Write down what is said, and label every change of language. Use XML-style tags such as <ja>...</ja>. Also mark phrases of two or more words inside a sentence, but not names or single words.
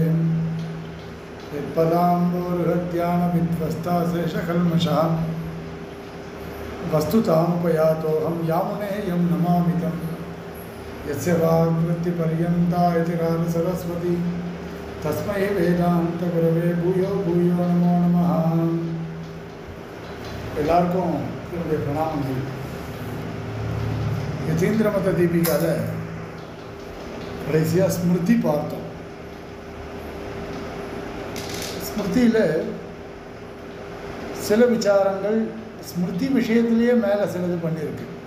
<sa>यत्पदाम्बोरुहत्यान विध्वस्ता शेषकल्मषः वस्तुतामुपयातोऽहं यामुनेयं नमामितं यस्य वाग्वृत्तिपर्यन्ता यतिराज सरस्वती तस्मै वेदांत गुरवे भूयो भूयो नमो नमः।</sa> <ta>எல்லாருக்கும் என்னுடைய பிரணாமங்கள். யதீந்திர மத தீபிகால கடைசியாக ஸ்மிருதி பார்த்தோம். ஸ்மிருதியில் சில விசாரங்கள் ஸ்மிருதி விஷயத்திலேயே மேலே சிலது பண்ணியிருக்கு.</ta>